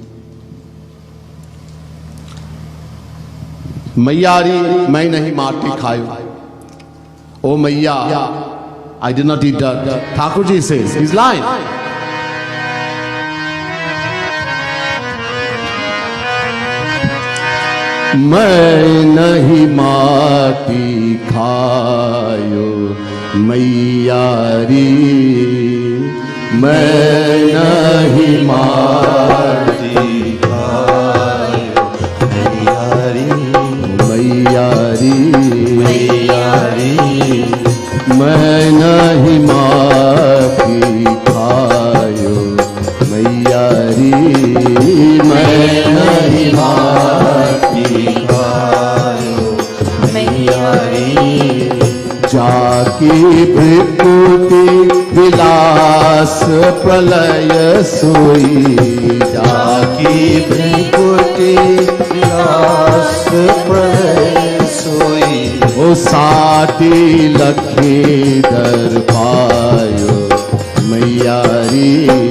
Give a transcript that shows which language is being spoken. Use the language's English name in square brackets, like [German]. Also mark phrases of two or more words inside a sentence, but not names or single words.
[Braj] मैयारी, मैं नहीं माटी खायो. [English] Oh Maya, I did not eat dirt. Thakurji says, he's lying. [Braj] मैं नहीं माटी खायो, मैयारी. मैं नहीं माटी खायो, मैयारी. मैं नहीं माटी खायो, मैयारी. मैं नहीं माटी खायो, मैयारी. जाकी भृकुटि विलास प्रलय सोई. जाकी भृकुटि विलास प्रलय सोई. ओ साटी लखि डर पायो, मैयारी.